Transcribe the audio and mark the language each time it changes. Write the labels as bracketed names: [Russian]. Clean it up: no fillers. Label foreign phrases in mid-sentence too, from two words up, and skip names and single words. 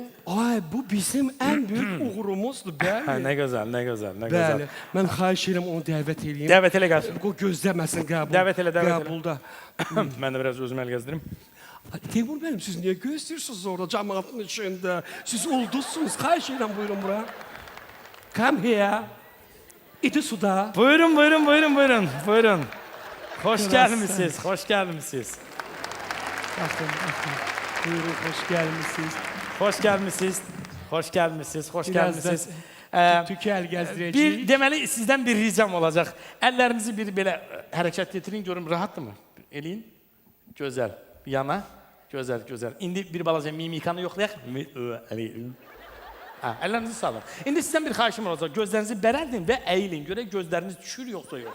[Azerbaijani] Ay, bu bizim ən böyük uğurumuzdur, Ha, bəli. nə gözəl, nə gözəl, nə Bəli. gözəl. Mən xahiş edirəm onu dəvət edeyim. Dəvət elə gəl. O gözləməsin qəbul. Dəvət elə, dəvət elə. Qəbulda. Mən də biraz özümü əl gəzdirim. Ay, Teymur benim, siz niyə gözləyirsiniz orada cəmaatın içində? Siz ulduzsunuz. Xahiş edirəm, buyurun bura. [English] Come here. [Azerbaijani] İti suda. Buyurun, buyurun, buyurun, buyurun, buyurun. [Turkish] Hoş [Azerbaijani] Biraz [Turkish] gelmişsiniz, hoş gelmişsiniz. [Azerbaijani] Baxın, baxın. Buyurun, xoş gəlmisiniz. [Turkish] Hoş gelmişsiniz, hoş gelmişsiniz, hoş [Azerbaijani] Biraz da [Turkish] gelmişsiniz. [Azerbaijani] tükü əl gəzdirəcəyik. Bir deməli sizdən bir ricam olacaq. Əllərinizi bir belə hərəkət etdirin, görün rahatdırmı? Eləyin. Gözəl. Yana. Gözəl, gözəl. İndi bir balaca mimikanı yoxlayaq. Ha, əllərinizi salın. İndi sizdən bir xahişim olacaq. Gözlərinizi bərəldin və əyilin. Görək gözləriniz düşür yoxsa yox.